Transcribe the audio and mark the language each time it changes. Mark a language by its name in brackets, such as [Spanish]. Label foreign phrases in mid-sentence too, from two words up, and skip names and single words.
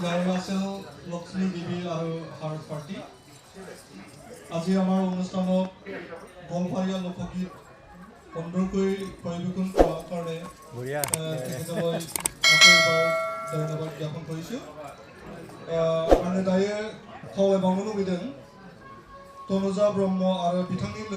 [Assamese] আছিল লক্ষ্মী দেৱী আৰু হাৰ্ট পাৰ্টি আজি আমাৰ অনুষ্ঠানত গোৱালপাৰীয়া লোকগীত সুন্দৰকৈ পৰিৱেশন কৰাৰ কাৰণে তেখেতলৈ আকৌ এবাৰ ধন্যবাদ জ্ঞাপন কৰিছোঁ [Bodo] आङो दायो खावलायबावनो लुबैदों तनुजा ब्रह्म आरो बिथांनि